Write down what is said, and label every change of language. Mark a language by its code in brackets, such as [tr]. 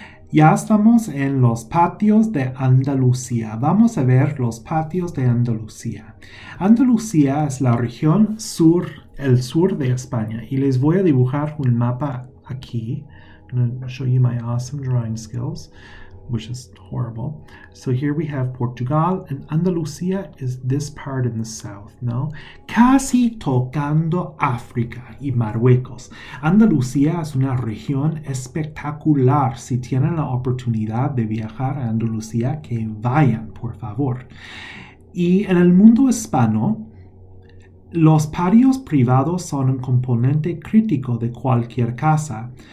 [es] Ya estamos en los patios de Andalucía. Vamos a ver los patios de Andalucía. Andalucía es la región sur, el sur de España. Y les voy a dibujar un mapa aquí. [en] I'm going to show you my awesome drawing skills, which is horrible. So here we have Portugal, and Andalucía is this part in the south, ¿no? [es] Casi tocando África y Marruecos. Andalucía es una región espectacular. Si tienen la oportunidad de viajar a Andalucía, que vayan, por favor. Y en el mundo hispano, los patios privados son un componente crítico de cualquier casa.